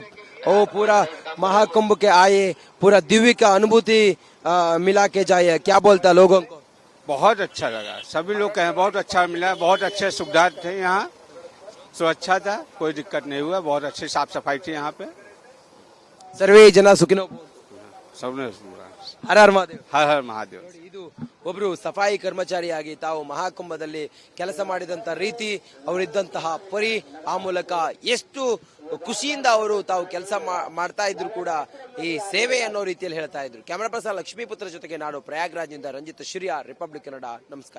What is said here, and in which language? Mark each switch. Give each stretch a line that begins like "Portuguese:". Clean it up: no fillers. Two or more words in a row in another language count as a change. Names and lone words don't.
Hindi: ओ पूरा महाकुंभ के आए, पूरा दिव्य का अनुभूति मिला के जाए, क्या बोलता लोगों को? बहुत अच्छा लगा, सभी लोग कहे बहुत अच्छा मिला, बहुत अच्छे सुविधा थे यहाँ, सुरक्षा था, कोई दिक्कत नहीं हुआ, बहुत अच्छी साफ सफाई थी यहाँ पे।
Sanskrit: सर्वे जन सुखिनो
Hindi: सबने हर हर महादेव. हर हर महादेव।
Kannada: ಇದು ಒಬ್ರು ಸಫಾಯಿ ಕರ್ಮಚಾರಿಯಾಗಿ ತಾವು ಮಹಾಕುಂಭದಲ್ಲಿ ಕೆಲಸ ಮಾಡಿದಂತ ರೀತಿ, ಅವರಿದ್ದಂತಹ ಪರಿ, ಆ ಮೂಲಕ ಎಷ್ಟು ಖುಷಿಯಿಂದ ಅವರು ತಾವು ಕೆಲಸ ಮಾಡ್ತಾ ಇದ್ರು ಕೂಡ ಈ ಸೇವೆ ಅನ್ನೋ ರೀತಿಯಲ್ಲಿ ಹೇಳ್ತಾ ಇದ್ರು.
English: camera person
Kannada: ಲಕ್ಷ್ಮೀಪುತ್ರ ಜೊತೆಗೆ ನಾಡು ಪ್ರಯಾಗ್ರಾಜ್ನಿಂದ ರಂಜಿತ್ ಶಿರಿಯಾರ್, ರಿಪಬ್ಲಿಕ್ ಕನ್ನಡ.